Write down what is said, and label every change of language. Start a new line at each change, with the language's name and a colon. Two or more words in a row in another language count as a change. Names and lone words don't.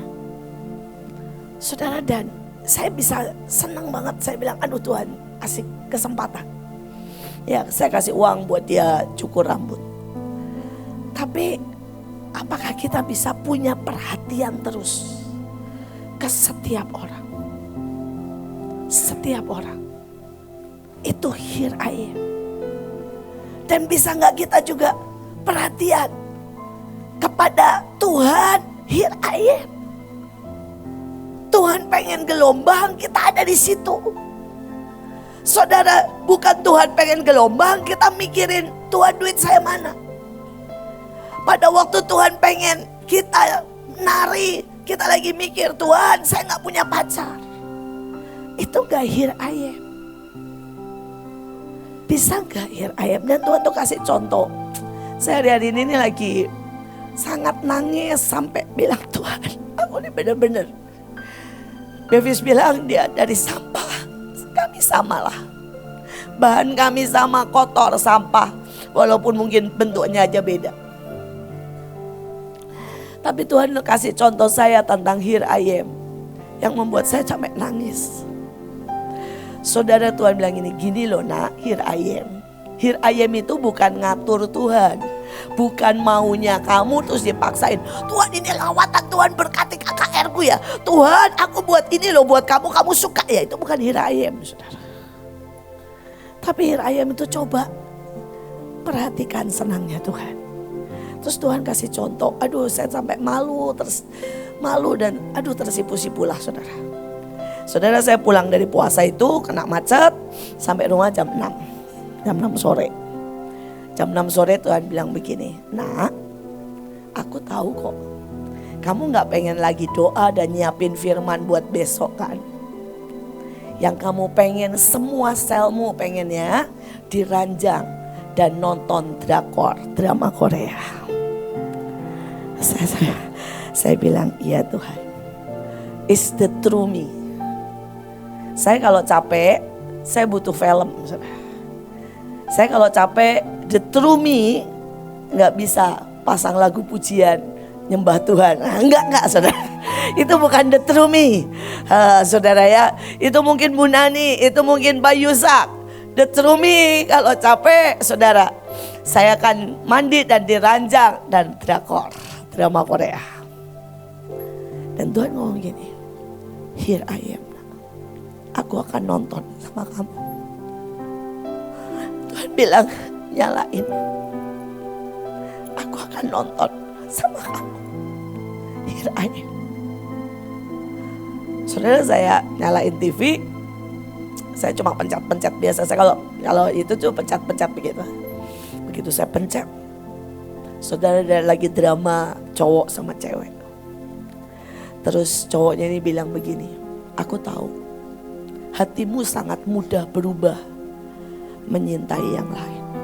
Indonesian: Saudara, dan saya bisa senang banget, saya bilang, aduh Tuhan kasih kesempatan. Ya, saya kasih uang buat dia cukur rambut. Tapi apakah kita bisa punya perhatian terus ke setiap orang? Setiap orang. Itu
English: here I am.
Indonesian: Dan bisa gak kita juga perhatian kepada Tuhan,
English: here I am.
Indonesian: Tuhan pengen gelombang, kita ada di situ. Saudara, bukan Tuhan pengen gelombang, kita mikirin Tuhan duit saya mana. Pada waktu Tuhan pengen kita nari, kita lagi mikir Tuhan saya gak punya pacar. Itu gak
English: here I am.
Indonesian: Bisa gak
English: here I am?
Indonesian: Dan Tuhan tuh kasih contoh. Saya hari ini lagi sangat nangis sampai bilang, Tuhan aku ini bener-bener. Bevis bilang dia dari sampah. Kami samalah. Bahan kami sama, kotor, sampah. Walaupun mungkin bentuknya aja beda. Tapi Tuhan kasih contoh saya tentang
English: here I am,
Indonesian: yang membuat saya sampai nangis. Saudara, Tuhan bilang gini loh nak,
English: here I am. Here I am
Indonesian: itu bukan ngatur Tuhan. Bukan maunya kamu terus dipaksain. Tuhan ini lawatan, Tuhan berkati KKR ku ya. Tuhan aku buat ini loh buat kamu, kamu suka ya. Itu bukan
English: here I am,
Indonesian: saudara. Tapi
English: here I am
Indonesian: itu coba perhatikan senangnya Tuhan. Terus Tuhan kasih contoh, aduh saya sampai malu dan aduh tersipu-sipu lah saudara. Saudara, saya pulang dari puasa itu kena macet sampai rumah jam 6 sore. Jam 6 sore Tuhan bilang begini, nak aku tahu kok. Kamu gak pengen lagi doa dan nyiapin firman buat besok kan? Yang kamu pengen semua selmu pengennya diranjang dan nonton drama Korea. Saya bilang iya Tuhan.
English: It's the true me.
Indonesian: Saya kalau capek, saya butuh film. Saya kalau capek,
English: the true me
Indonesian: gak bisa pasang lagu pujian nyembah Tuhan. Enggak saudara. Itu bukan
English: the true me.
Indonesian: Saudara ya, itu mungkin Bu Nani, itu mungkin Pak Yusak.
English: The true me
Indonesian: kalau capek saudara, saya akan mandi dan diranjang dan drama Korea. Dan Tuhan ngomong gini,
English: here I am.
Indonesian: Aku akan nonton sama kamu. Tuhan bilang, nyalain. Aku akan nonton sama kamu.
English: Here I am.
Indonesian: Saudara, saya nyalain TV. Saya cuma pencet-pencet biasa. Saya kalau itu tuh pencet-pencet begitu. Begitu saya pencet, saudara, ada lagi drama cowok sama cewek. Terus cowoknya ini bilang begini, aku tahu hatimu sangat mudah berubah menyintai yang lain.